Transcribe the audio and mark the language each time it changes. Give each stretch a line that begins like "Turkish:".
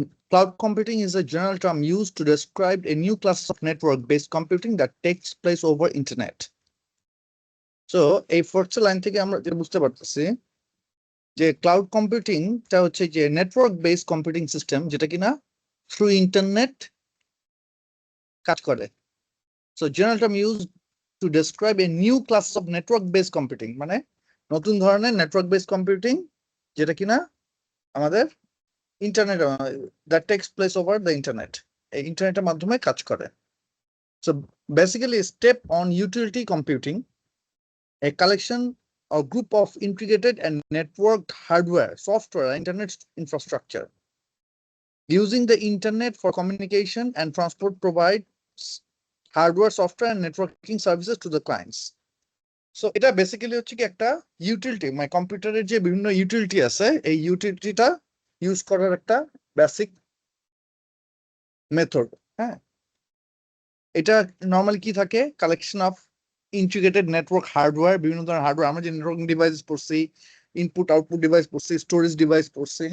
English: Cloud computing is a general term used to describe a new class of network-based computing that takes place over internet.
Bangla: So, এই fourth line থেকে আমরা যেটা বুঝতে পারতেছি যে cloud কম্পিউটিংটা হচ্ছে যে নেটওয়ার্ক বেসড কম্পিউটিং সিস্টেম, যেটা কিনা থ্রু ইন্টারনেট কাজ করে। So
English: general term use to describe a new class of network based computing,
Bangla: মানে নতুন ধরনের নেটওয়ার্ক বেসড কম্পিউটিং যেটা কিনা আমাদের internet
English: that takes place over the internet,
Bangla: এই ইন্টারনেটের মাধ্যমে কাজ করে।
English: So basically, a step on utility computing, a collection or group of integrated and networked hardware, software, and internet infrastructure. Using the internet for communication and transport provides hardware, software, and networking services to the clients.
Bangla: So এটা basically হচ্ছে কি একটা utility, মানে কম্পিউটারের যে বিভিন্ন utility আছে এই ইউটিলিটিটা ইউজ করার একটা বেসিক মেথড। হ্যাঁ, এটা নর্মালি কি থাকে,
English: collection of integrated network hardware,
Bangla: বিভিন্ন ধরনের হার্ডওয়্যার, আমরা যে নেটওয়ার্কিং ডিভাইস পড়ছি, ইনপুট আউটপুট ডিভাইস পড়ছি, স্টোরেজ ডিভাইস পড়ছি।